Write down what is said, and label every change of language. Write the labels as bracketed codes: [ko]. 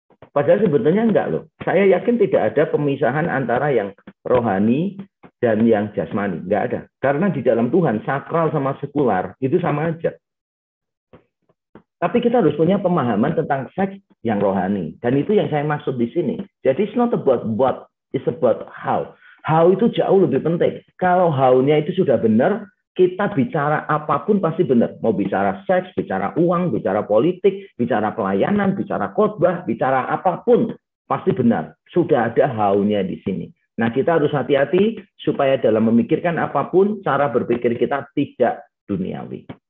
[id] Padahal sebetulnya enggak loh. Saya yakin tidak ada pemisahan antara yang rohani dan yang jasmani. Enggak ada. Karena di dalam Tuhan, sakral sama sekular itu sama aja. Tapi kita harus punya pemahaman tentang seks yang rohani. Dan itu yang saya maksud di sini. [en] Jadi it's not about what, it's about how. [id] How itu jauh lebih penting. Kalau how-nya itu sudah benar, kita bicara apapun pasti benar. Mau bicara seks, bicara uang, bicara politik, bicara pelayanan, bicara khotbah, bicara apapun pasti benar. Sudah ada how-nya di sini. Nah, kita harus hati-hati supaya dalam memikirkan apapun, cara berpikir kita tidak duniawi.